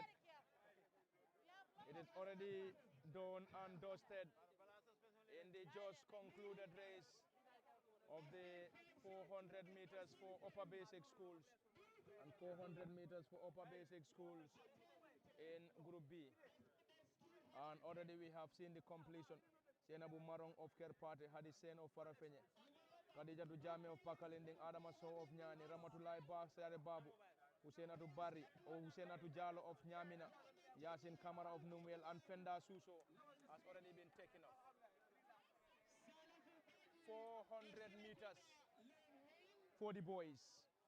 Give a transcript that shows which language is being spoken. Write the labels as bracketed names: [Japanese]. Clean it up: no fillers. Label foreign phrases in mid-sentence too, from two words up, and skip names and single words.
[English] It is already done and dusted in the just concluded race of the 400 meters for upper basic schools and 400 meters for upper basic schools in Group B. And already we have seen the completion. Senabu Marong of Kerpate, Hadisen of Farafenye, Khadija Dujame of Pakalinding, Adama Sow of Nyani, Ramatulai Ba Sare Babu, Husenatu Bari or Husenatu Jalo of Nyamina, Yasin Kamara of Numuel, and Fenda Suso has already been taken off. 400 meters for the boys.